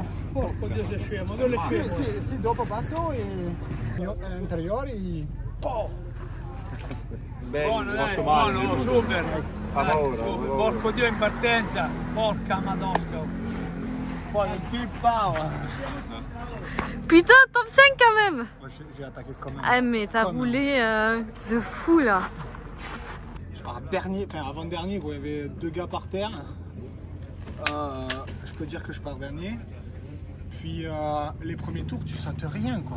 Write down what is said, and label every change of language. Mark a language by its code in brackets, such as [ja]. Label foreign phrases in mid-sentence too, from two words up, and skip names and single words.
[it] Oddio sei scemo, dove è scemo? Sì, dopo passo e anteriori. Bello, Buono, super! Porco Dio in partenza, porca madosca. Poi il [en] full power. [fr] Putain, top 5 quand même. J'ai attaqué quand même. Ah mais t'as roulé de fou là. Je pars dernier, enfin avant-dernier, il y avait 2 gars par terre. Je peux dire que je pars dernier. Puis les premiers tours, tu sautes rien quoi.